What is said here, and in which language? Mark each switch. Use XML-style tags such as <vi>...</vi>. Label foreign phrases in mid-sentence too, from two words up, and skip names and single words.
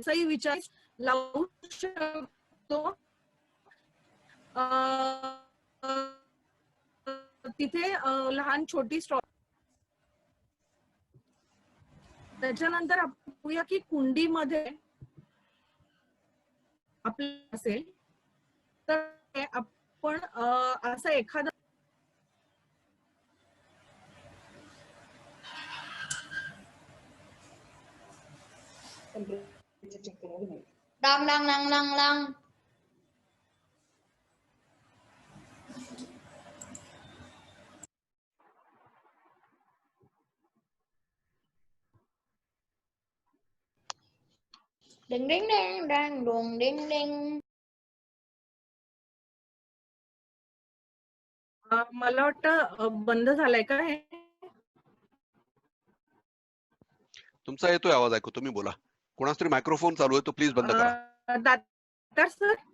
<mr>तसंही विचार लावू शकतो. तिथे लहान छोटी स्टॉल. त्याच्यानंतर आपण बघूया की कुंडीमध्ये आपलं असेल तर आपण असं एखादं Đang đang đang đang đang đinh đinh đing đang đùng đinh đinh. मला वाटतं बंद झालंय का हे? तुमचा येतोय आवाज, ऐकू, तुम्ही बोला. कोणाच तरी मायक्रोफोन चालू आहे, तो प्लीज बंद करा. दातार सर.</mr>